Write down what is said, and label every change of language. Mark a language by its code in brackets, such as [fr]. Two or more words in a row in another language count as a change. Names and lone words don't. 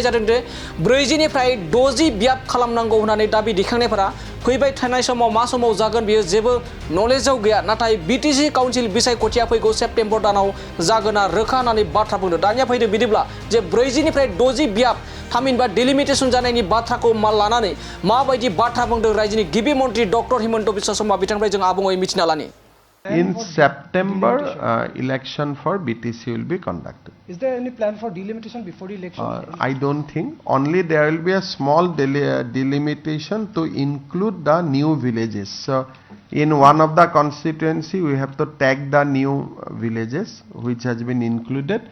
[brx] जादों दे 40 निफ्राय 60 बियाब खालामनांगौ होननानै दाबि दिखांनायफोरा फैबाय थानाय समाव मा समाव जागोन बेयो जेबो नलेजाव गैया नाथाय बिटिसि काउन्सिल बिसायख'थिया फैगौ सेप्तेम्बर दानाव जागोना रोखा होननानै बाथ्रा बुंदों दानिया फैदों बिदिब्ला जे 40 निफ्राय 60 बियाब थामहिनबा डिलिमिटेशन जानायनि बाथ्राखौ लानानै माबायदि बाथ्रा बुंदों रायजोनि गिबि मन्त्रि डक्टर हिमन्त बिश्व शर्मा बिथांनिफ्राय जों आबुङै मिथिना लानि [en] In September, election for BTC will be conducted. Is there any plan for delimitation before the election? I don't think. Only there will be a small delimitation to include the new villages. So, in one of the constituency, we have to tag the new villages which has been included.